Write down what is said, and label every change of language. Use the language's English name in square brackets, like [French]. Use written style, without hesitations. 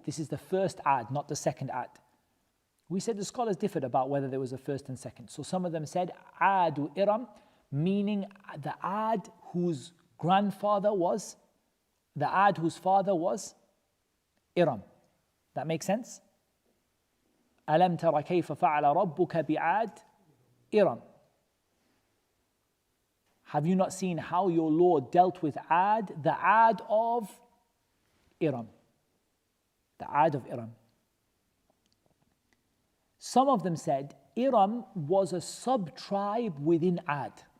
[English] This is the first Ad, not the second Ad. We said the scholars differed about whether there was a first and second. So some of them said Adu Iram, meaning the Ad whose grandfather was, the Ad whose father was Iram. That makes sense? [Arabic] أَلَمْ تَرَ كَيْفَ فَعَلَ رَبُّكَ بِعَادٍ Iram. [English] Have you not seen how your Lord dealt with Ad, the Ad of Iram? The Ad of Iram. Some of them said Iram was a sub-tribe within Ad.